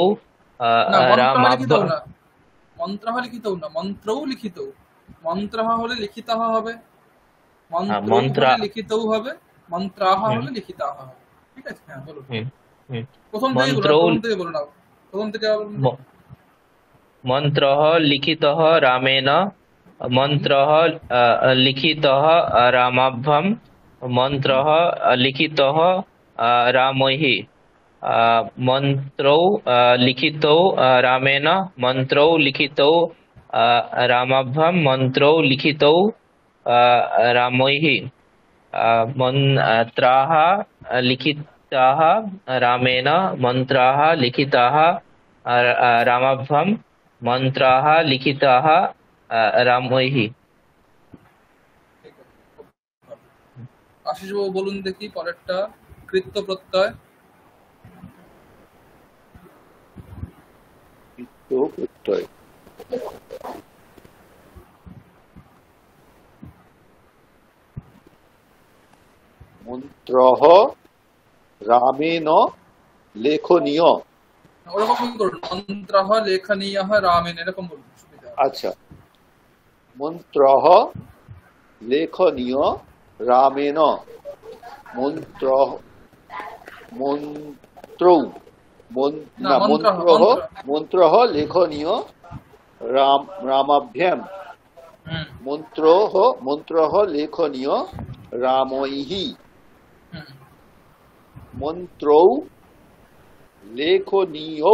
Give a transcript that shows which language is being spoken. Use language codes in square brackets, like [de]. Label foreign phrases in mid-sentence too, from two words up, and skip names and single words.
[sa] না, মন্ত্রः লিখিত রামাভ্যাম। [bn] না, [sa] মন্ত্রः লিখিত [bn] না, [sa] মন্ত্রও লিখিত। [bn] মন্ত্রः হলে লিখিত হবে, মন্ত্র [sa] মন্ত্র [bn] হলে লিখিত হবে, মন্ত্রাহ হলে লিখিতাহ হবে। ঠিক আছে, হ্যাঁ বলুন। প্রথম থেকে বলুন, [sa] মন্ত্রৌ [bn] প্রথম থেকে বলুন, প্রথম থেকে আবার বলুন। [sa] মন্ত্রः লিখিতः রামেণ, মন্ত্রः লিখিতः রামাভ্যাম, মন্ত্রः লিখিতः রামৈः, মন্ত্রौ লিখিতौ রামেণ, মন্ত্রौ লিখিতौ রামাভ্যাম, মন্ত্রौ লিখিতौ রামৈः, মন্ত্রাः লিখিতাः রামেণ, মন্ত্রাः লিখিতাः রামাভ্যাম, মন্ত্রাः লিখিতাः রামৈः। [bn] ঠিক আছে, খুব ভালো। আশিস বাবু বলুন দেখি পরেরটা। কৃত্য প্রত্যয়। প্রত্যয়। [sa] মন্ত্রঃ রামেণ লেখনীয়। [bn] ওরকম করুন, [sa] মন্ত্রঃ লেখনীয়ঃ রামেণ, [bn] এরকম বলুন, সুবিধা হবে। [sa] আচ্ছা, মন্ত্রঃ লেখনীয় রামেণ মন্ত্র মন্ত্রৌ [bn] না, [sa] মন্ত্রঃ মন্ত্রঃ লেখনীয় রামাভ্যাম হুম মন্ত্রঃ লেখনীয় রামৈঃ হুম মন্ত্রৌ লেখনীয়ৌ